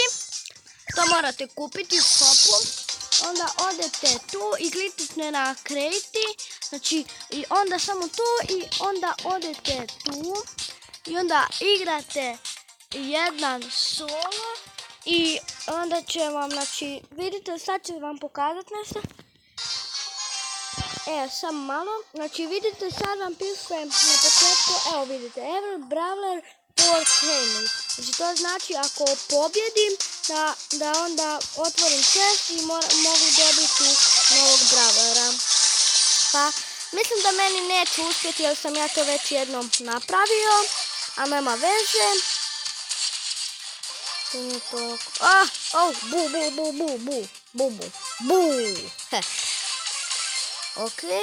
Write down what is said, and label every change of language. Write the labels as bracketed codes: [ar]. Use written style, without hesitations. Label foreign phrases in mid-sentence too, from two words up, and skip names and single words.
[bs] To morate kupiti u shopu. Onda odete tu i kliknete na create, znači i onda samo tu i onda odete tu i onda igrate jedan solo i onda će vam, znači vidite, sad će vam pokazati nešto. Samo malo, znači vidite, sad vam piše na početku, evo vidite, [en] every brawler for training. [bs] Znači to znači ako pobjedim da onda otvorim chest i mogu dobiti novog brawlera. Pa mislim da meni neće uspjeti jer sam ja to već jednom napravio, a nema veze. Ok.